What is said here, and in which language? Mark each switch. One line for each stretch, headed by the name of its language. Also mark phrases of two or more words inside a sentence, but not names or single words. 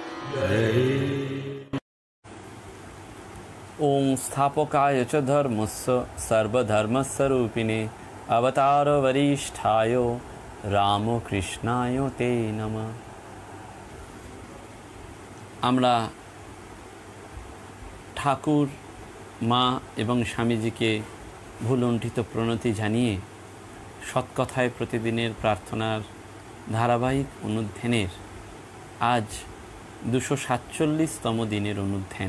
Sanskrit: ओम स्थापकाय च धर्मस्य सर्वधर्मस्वरूपिणे अवतार वरिष्ठाय रामकृष्णाय ते नमः।
Bangla: আমরা ঠাকুর মা এবং স্বামীজিকে ভুলুণ্ঠিত প্রণতি জানিয়ে সৎকথায় প্রতিদিনের প্রার্থনার ধারাবাহিক অনুধ্যানের আজ 247তম দিনের অনুধ্যান।